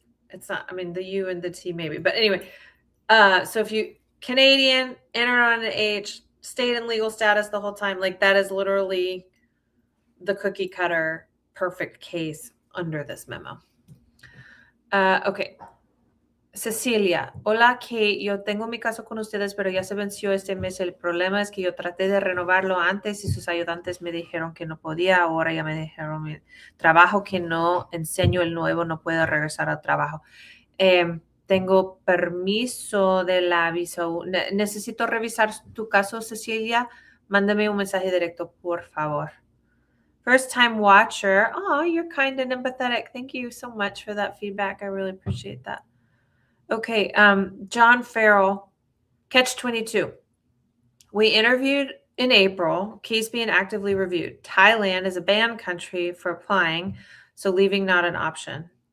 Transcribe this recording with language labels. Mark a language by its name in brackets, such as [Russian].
[English] It's not, the U and the T maybe. But anyway, so if you Canadian, enter on an H, stayed in legal status the whole time, like that is literally the cookie cutter perfect case under this memo. Okay. [Spanish] Cecilia, hola, que yo tengo mi caso con ustedes, pero ya se venció este mes. El problema es que yo traté de renovarlo antes y sus ayudantes me dijeron que no podía. Ahora ya me dijeron mi trabajo que no enseño el nuevo, no puedo regresar al trabajo. Tengo permiso de la visa. Necesito revisar tu caso, Cecilia. Mándame un mensaje directo, por favor. [English] First time watcher. Oh, you're kind and empathetic. Thank you so much for that feedback. I really appreciate that. Okay, John Farrell, catch 22. We interviewed in April, case being actively reviewed. Thailand is a banned country for applying, so leaving not an option.